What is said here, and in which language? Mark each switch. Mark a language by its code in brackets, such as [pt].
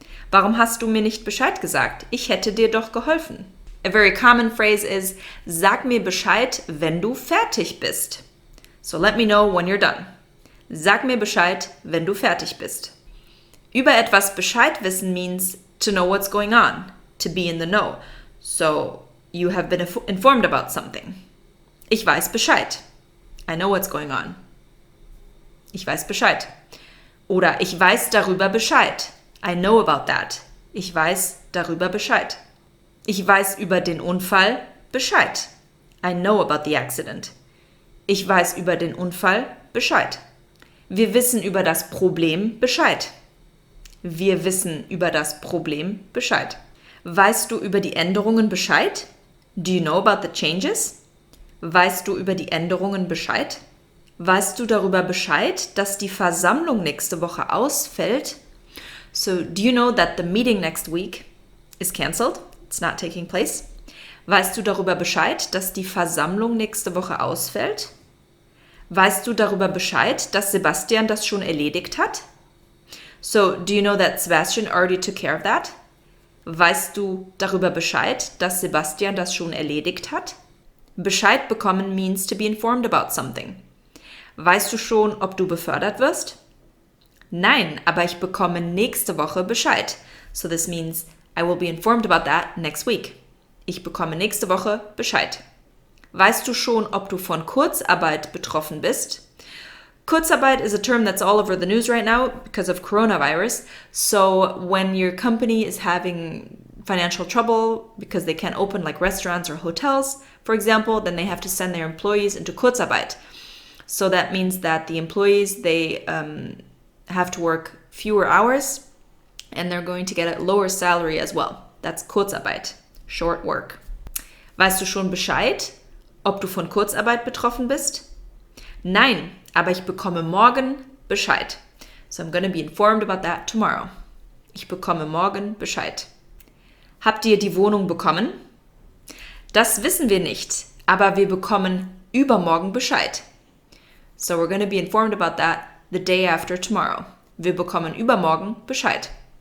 [de] Warum hast du mir nicht Bescheid gesagt? Ich hätte dir doch geholfen. [en] A very common phrase is, [de] sag mir Bescheid, wenn du fertig bist. [en] So let me know when you're done. [de] Sag mir Bescheid, wenn du fertig bist. Über etwas Bescheid wissen [en] means to know what's going on, to be in the know. So you have been informed about something. [de] Ich weiß Bescheid. [en] I know what's going on. [de] Ich weiß Bescheid. Oder ich weiß darüber Bescheid. [en] I know about that. [de] Ich weiß darüber Bescheid. Ich weiß über den Unfall Bescheid. [en] I know about the accident. [de] Ich weiß über den Unfall Bescheid. Wir wissen über das Problem Bescheid. Wir wissen über das Problem Bescheid. Weißt du über die Änderungen Bescheid? [en] Do you know about the changes? [de] Weißt du über die Änderungen Bescheid? Weißt du darüber Bescheid, dass die Versammlung nächste Woche ausfällt? [en] So, do you know that the meeting next week is cancelled? It's not taking place. [de] Weißt du darüber Bescheid, dass die Versammlung nächste Woche ausfällt? Weißt du darüber Bescheid, dass Sebastian das schon erledigt hat? [en] So, do you know that Sebastian already took care of that? [de] Weißt du darüber Bescheid, dass Sebastian das schon erledigt hat? [en] Bescheid bekommen means to be informed about something. [de] Weißt du schon, ob du befördert wirst? Nein, aber ich bekomme nächste Woche Bescheid. [en] So this means I will be informed about that next week. [de] Ich bekomme nächste Woche Bescheid. Weißt du schon, ob du von Kurzarbeit betroffen bist? [en] Kurzarbeit is a term that's all over the news right now because of coronavirus. So when your company is having financial trouble because they can't open like restaurants or hotels, for example, then they have to send their employees into Kurzarbeit. So that means that the employees, they have to work fewer hours and they're going to get a lower salary as well. That's Kurzarbeit, short work. [de] Weißt du schon Bescheid, ob du von Kurzarbeit betroffen bist? Nein, aber ich bekomme morgen Bescheid. [en] So I'm going to be informed about that tomorrow. [de] Ich bekomme morgen Bescheid. Habt ihr die Wohnung bekommen? Das wissen wir nicht, aber wir bekommen übermorgen Bescheid. [en] So we're going to be informed about that the day after tomorrow. [de] Wir bekommen übermorgen Bescheid.